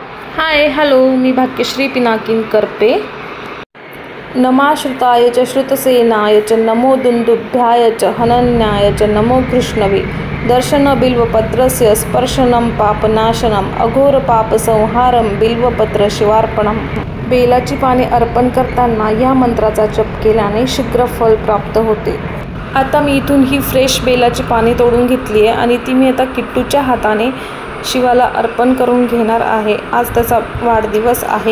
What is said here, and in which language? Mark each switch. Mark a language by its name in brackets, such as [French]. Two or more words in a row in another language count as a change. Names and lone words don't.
[English] Hi hello, [Marathi] मी भाग्यश्री पिनाकिन करपे. [Sanskrit] नमाश्रुताय च श्रुतसेनाय च नमो दुन्दुभ्याय च हनन्याय च नमो कृष्णवे. दर्शन बिल्वपत्रस्य स्पर्शनं पापनाशनम अघोर पापसंहारम बिल्वपत्र शिवार्पणम. [Marathi] बेलाची पाने अर्पण करताना या मंत्राचा जप केल्याने शीघ्र फल प्राप्त होते. आता मी इथून ही फ्रेश बेलाची पाने तोडून घेतली आहे आणि ती मी आता किट्टूच्या हाताने शिवाला अर्पण करून घेणार आहे. आज त्याचा वाढदिवस आहे.